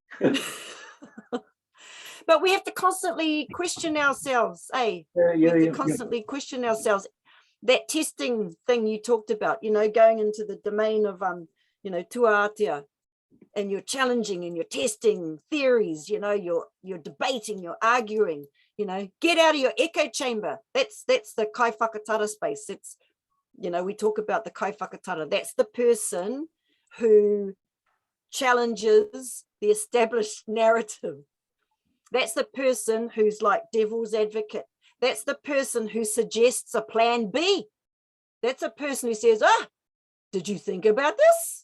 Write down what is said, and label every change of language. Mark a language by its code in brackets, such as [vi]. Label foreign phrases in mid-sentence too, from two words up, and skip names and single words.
[en] But we have to constantly question ourselves, we have to constantly question ourselves. That testing thing you talked about, you know, going into the domain of, you know, tuātea, and you're challenging and you're testing theories, you know, you're debating, you're arguing, you know, get out of your echo chamber. That's the [mi] kai whakatara [en] space. It's, you know, we talk about the [mi] kai whakatara. [en] That's the person who challenges the established narrative. That's the person who's like devil's advocate. That's the person who suggests a plan B. That's a person who says, did you think about this?